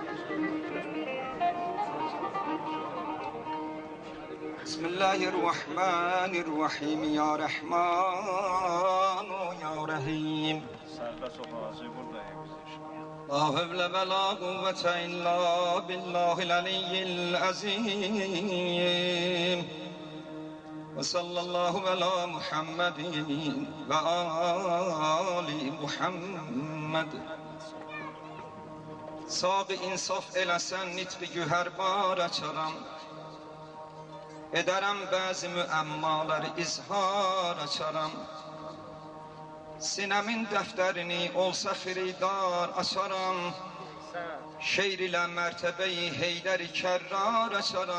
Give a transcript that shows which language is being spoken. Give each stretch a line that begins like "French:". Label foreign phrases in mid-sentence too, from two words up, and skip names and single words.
Arabic: بسم الله الرحمن الرحیم یا رحمان و یا رحیم لا حول ولا قوة الا بالله العلی العظیم و صلی الله علی محمد و آل محمد.
Azerbaijani: Sağ insaf eləsən nitqi gühərbar açaram, edərəm bəzi müəmmaları izhar açaram. Sinəmin dəftərini olsa xiridar açaram, şeir ilə mərtəbəyi Heydər-i Kərrar açaram.